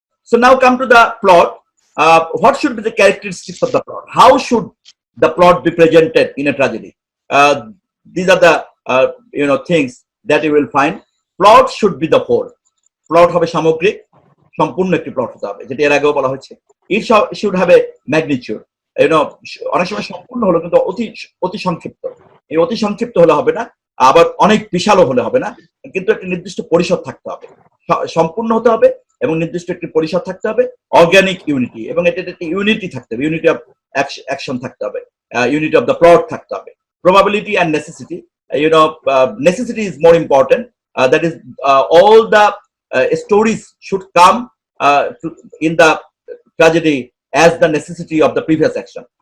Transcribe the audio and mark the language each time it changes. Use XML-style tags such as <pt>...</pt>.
<en>So now come to the plot. What should be the characteristics of the plot? How should the plot be presented in a tragedy? These are the things that you will find. Plot should be the whole.</en> <bn>Plot হবে সামগ্রিক, সম্পূর্ণ একটি plot হতে হবে, যেটা এর আগেও বলা হয়েছে।</bn> <en>It should have a magnitude.</en> <bn>অনেক সময় সম্পূর্ণ হলো কিন্তু অতি সংক্ষিপ্ত। এই অতি সংক্ষিপ্ত হলে হবে না, আবার অনেক বিশালও হলে হবে না, কিন্তু একটা নির্দিষ্ট পরিসর থাকতে হবে, সম্পূর্ণ হতে হবে, এবং নির্দিষ্ট একটি পরিসর থাকতে হবে, অর্গানিক ইউনিটি, এবং এটা একটি ইউনিটি থাকতে হবে, ইউনিটি অফ অ্যাকশন থাকতে হবে, ইউনিটি অফ দ্য প্লট থাকতে হবে।</bn> <en>Probability and necessity, necessity is more important. That is all the stories should come in the tragedy as the necessity of the previous action.</en>